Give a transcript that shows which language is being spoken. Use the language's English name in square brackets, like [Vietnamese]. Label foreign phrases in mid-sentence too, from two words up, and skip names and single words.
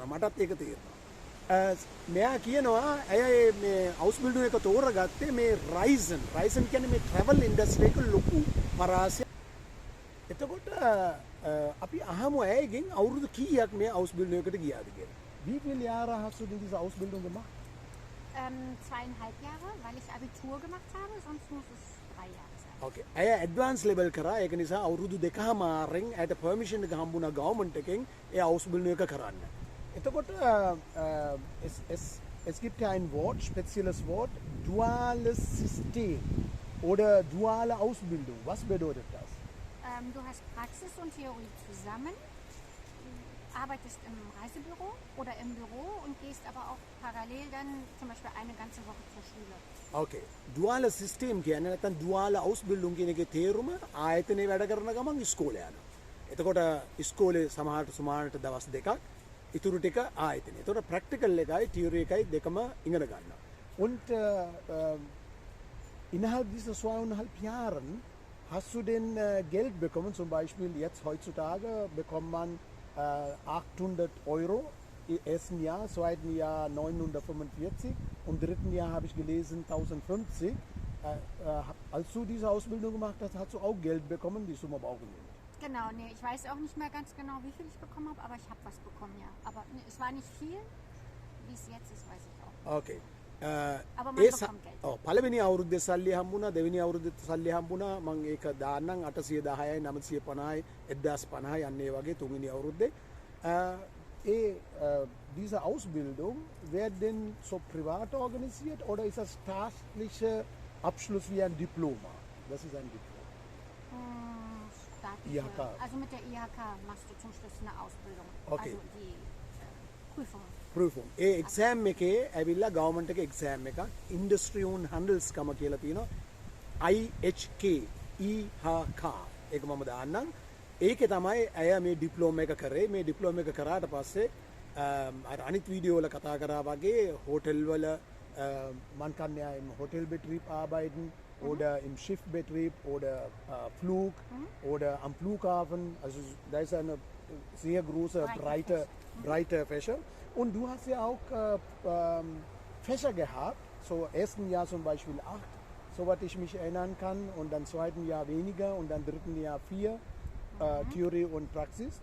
[Sinhala] මටත් ඒක තේරෙනවා. මෙයා කියනවා ඇය මේ Ausbildung එක තෝරගත්තේ මේ Reisen කියන්නේ මේ [English] travel industry [Sinhala] එක ලොකු පරාසය. එතකොට අපි අහමු ඇයගෙන් අවුරුදු කීයක් මේ Ausbildung එකට ගියාද කියලා. [German] Wie viele Jahre hast du denn diese Ausbildung gemacht? 2,5 Jahre, weil ich Abitur gemacht habe, sonst muss es 3 Jahre sein. [Sinhala] Okay. ඇය [English] advance level [Sinhala] කරා. ඒක නිසා අවුරුදු දෙකමාරෙන් ඇයට පර්මිෂන් එක හම්බුණා ගවර්න්මන්ට් එකෙන් ඒ Ausbildung එක කරන්න. [German] එතකොට es gibt ja ein Wort, spezielles Wort, duales System oder duale Ausbildung. Was bedeutet das? Du hast Praxis und Theorie zusammen, arbeitest im Reisebüro oder im Büro und gehst aber auch parallel dann zum Beispiel eine ganze Woche zur Schule. [Sinhala] Okay. [German] Duale System [Sinhala] කියන්නේ නැත්නම් [German] duale Ausbildung [Sinhala] කියන එකේ තේරුම ආයතනයේ වැඩ කරන ගමන් ඉස්කෝලේ යනවා. එතකොට ඉස්කෝලේ සමහරට දවස් දෙකක් ඉතුරු ටික ආයතනයේ. එතකොට ප්‍රැක්ටිකල් එකයි තියරි එකයි දෙකම ඉගෙන ගන්නවා. [German] Und innerhalb dieser 2,5 Jahren hast du denn Geld bekommen? Zum Beispiel jetzt heutzutage bekommt man 800 Euro im ersten Jahr, zweiten Jahr 945 und dritten Jahr habe ich gelesen 1050. Als du diese Ausbildung gemacht hast, hast du auch Geld bekommen, die Summe aber auch genommen. Genau, nee, ich weiß auch nicht mehr ganz genau, wie viel ich bekommen habe, aber ich habe was bekommen, ja. Aber nee, es war nicht viel, wie es jetzt ist, weiß ich auch. Okay. Aber man bekommt Geld. [Sinhala] පළවෙනි අවුරුද්දේ සල්ලි හම්බුණා, දෙවෙනි අවුරුද්දේ සල්ලි හම්බුණා. මම ඒක දාන්නම් 810යි 950යි 1050යි යන්නේ වගේ තුන්වෙනි අවුරුද්දේ. [German] Diese Ausbildung wird denn so privat organisiert oder ist das staatlicher Abschluss wie ein Diploma? Das ist ein Diplom. IHK. Also mit der IHK machst du zum Schluss eine Ausbildung. Okay. Also die Prüfung. [Sinhala] ඒ එක්සෑම් එකේ ඇවිල්ලා ගවර්න්මන්ට් එකේ එක්සෑම් එකක් [German] Industrie und Handelskammer [Sinhala] කියලා තියෙනවා IHK IHK ඒක මම දාන්නම් ඒකේ තමයි ඇය මේ ඩිප්ලෝමා එක කරේ මේ ඩිප්ලෝමා එක කරාට පස්සේ අර අනිත් වීඩියෝ වල කතා කරා වගේ හෝටල් වල [German] man kann ja im Hotelbetrieb arbeiten oder im Schiffbetrieb oder Flug oder am Flughafen also da ist eine sehr große breite Fächer. Und du hast ja auch Fächer gehabt, so ersten Jahr zum Beispiel 8, soweit ich mich erinnern kann, und dann zweiten Jahr weniger und dann dritten Jahr 4 Theorie und Praxis.